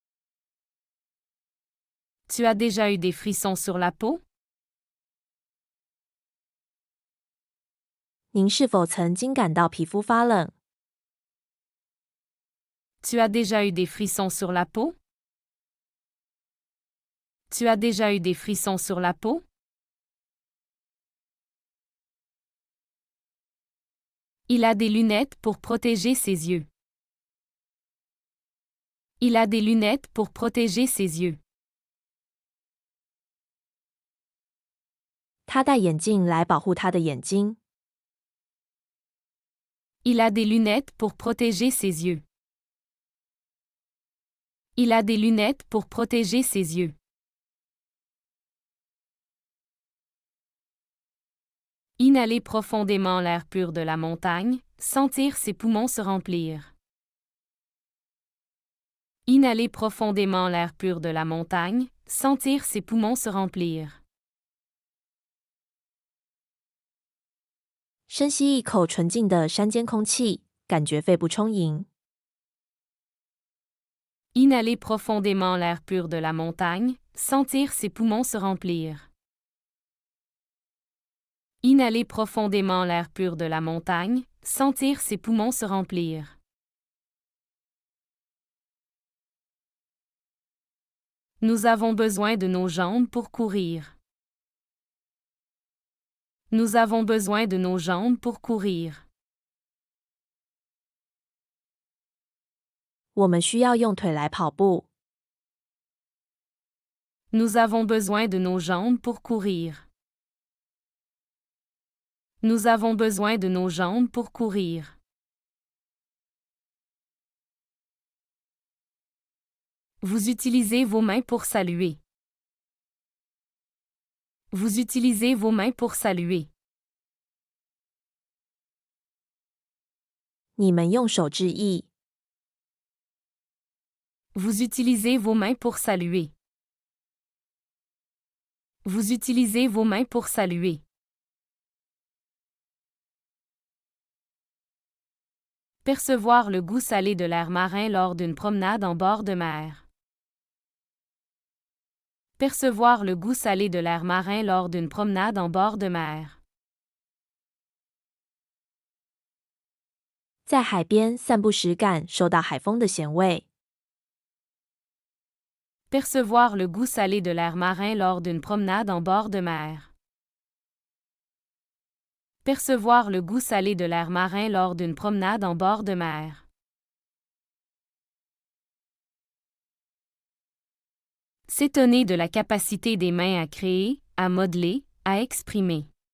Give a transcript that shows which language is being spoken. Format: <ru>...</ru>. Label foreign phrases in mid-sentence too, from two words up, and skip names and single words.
<fr>Tu as déjà eu des frissons sur la peau?</fr> <zh>您是否曾经感到皮肤发冷？</zh> <fr>Tu as déjà eu des frissons sur la peau? Tu as déjà eu des frissons sur la peau? Il a des lunettes pour protéger ses yeux. Il a des lunettes pour protéger ses yeux.</fr> <zh>他戴眼镜来保护他的眼睛。</zh> <fr>Il a des lunettes pour protéger ses yeux. Il a des lunettes pour protéger ses yeux. Inhaler profondément l'air pur de la montagne, sentir ses poumons se remplir. Inhaler profondément l'air pur de la montagne, sentir ses poumons se remplir.</fr> <zh>深吸一口纯净的山间空气，感觉肺部充盈。</zh> <fr>Inhaler profondément l'air pur de la montagne, sentir ses poumons se remplir. Inhaler profondément l'air pur de la montagne, sentir ses poumons se remplir. Nous avons besoin de nos jambes pour courir. Nous avons besoin de nos jambes pour courir.</fr> <zh>我们需要用腿来跑步。</zh> <fr>Nous avons besoin de nos jambes pour courir. Nous avons besoin de nos jambes pour courir. Vous utilisez vos mains pour saluer. Vous utilisez vos mains pour saluer.</fr> <zh>你们用手致意。</zh> <fr>Vous utilisez vos mains pour saluer. Vous utilisez vos mains pour saluer. Percevoir le goût salé de l'air marin lors d'une promenade en bord de mer. Percevoir le goût salé de l'air marin lors d'une promenade en bord de mer.</fr> <zh>在海边散步时感受到海风的咸味。</zh> <fr>Percevoir le goût salé de l'air marin lors d'une promenade en bord de mer. Percevoir le goût salé de l'air marin lors d'une promenade en bord de mer. S'étonner de la capacité des mains à créer, à modeler, à exprimer.</fr>